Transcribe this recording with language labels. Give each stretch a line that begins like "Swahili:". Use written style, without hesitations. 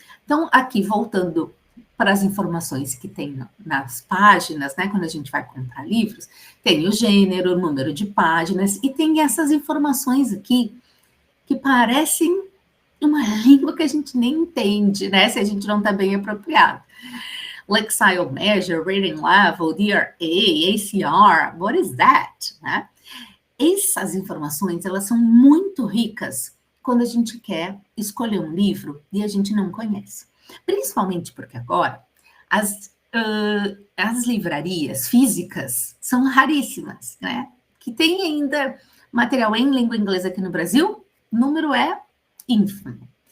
Portuguese: Então, aqui, voltando para as informações que tem nas páginas, né? Quando a gente vai comprar livros, tem o gênero, o número de páginas, e tem essas informações aqui que parecem uma língua que a gente nem entende, né? Se a gente não está bem apropriado.
English: Lexile Measure, Reading Level, DRA, ACR, what is that?
Portuguese: Né? Essas informações, elas são muito ricas quando a gente quer escolher um livro e a gente não conhece. Principalmente porque agora as livrarias físicas são raríssimas, né? Que tem ainda material em língua inglesa aqui no Brasil, o número é ínfimo.